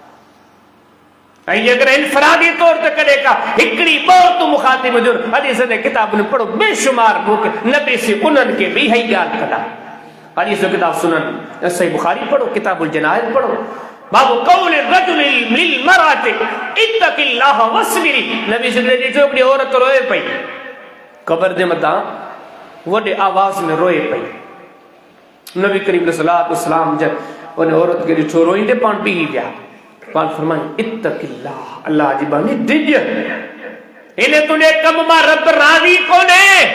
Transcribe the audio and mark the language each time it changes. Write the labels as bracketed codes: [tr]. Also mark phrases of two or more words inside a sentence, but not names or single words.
[sd] ऐं अगर इनफरादी तौर ते कॾहिं का हिकिड़ी ॿ तूं मुखातिब हुजो, हदीस जे किताब में पढ़ो, बेशुमार बुक नबी से उन्हनि खे बि इहा ई ॻाल्हि कंदा। हदीस जो किताब सुनन सही बुखारी पढ़ो, किताबुल जनाइज़ पढ़ो, [ar] باب قول الرجل للمرأة اتقي الله واصبري. [sd] नबी से जी छोकिरी औरत रोए पई, कबर जे मथां वॾे आवाज़ में रोए पई। नबी करीम [ar] صلى الله عليه وسلم [sd] जब उन औरत खे ॾिठो रोईंदे पाण बीही विया। पाण फरमायो इत्तक़िल्लाह, अल्लाह जी बानी डिज, इन तुंहिंजे कम मां रब राज़ी कोन्हे।